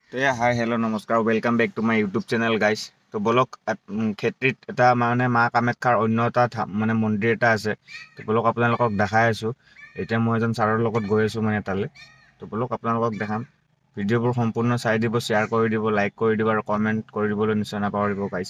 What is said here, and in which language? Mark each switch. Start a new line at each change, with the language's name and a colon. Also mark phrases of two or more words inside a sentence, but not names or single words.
English: तो hi hello नमस्कार welcome back to my YouTube channel guys.
Assamese: তো বলক ক্ষেত্ৰীত এটা মানে মা কামাখ্যাৰ অন্য এটা মানে মন্দিৰ এটা আছে। তো বলক আপোনালোকক দেখাই আছো। এতিয়া মই এজন ছাৰৰ লগত গৈ আছো মানে তালে। তো বলক আপোনালোকক দেখাম। ভিডিঅ'বোৰ সম্পূৰ্ণ চাই দিব, শ্বেয়াৰ কৰি দিব, লাইক কৰি দিব আৰু কমেন্ট কৰি দিবলৈ নিশ্চয় নাপাহৰিব গাইস।